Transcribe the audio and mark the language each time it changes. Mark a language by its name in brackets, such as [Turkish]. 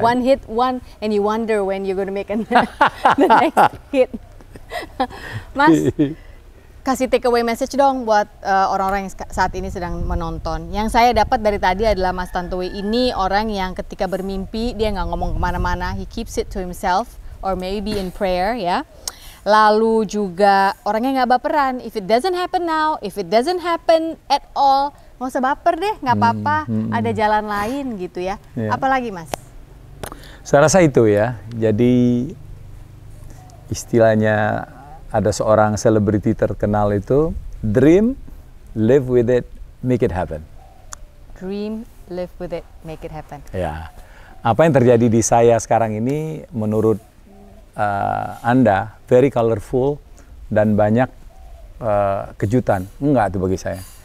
[English] One hit, and you wonder when you're gonna make the next hit. [Indonesian] Mas, kasih take away message dong buat orang-orang yang saat ini sedang menonton. Yang saya dapat dari tadi adalah Mas Tantowi ini orang yang ketika bermimpi dia nggak ngomong kemana-mana, [English] he keeps it to himself or maybe in prayer [Indonesian] ya. Lalu juga orangnya nggak baperan. [English] If it doesn't happen now, if it doesn't happen at all, [Indonesian] nggak usah baper deh, nggak apa-apa. Ada jalan lain gitu ya. Apalagi Mas? Saya rasa itu ya. Jadi istilahnya ada seorang selebriti terkenal itu, [English] dream, live with it, make it happen. Dream, live with it, make it happen. [Indonesian] Ya. Apa yang terjadi di saya sekarang ini menurut Anda [English] very colorful [Indonesian] dan banyak kejutan. Enggak tuh bagi saya.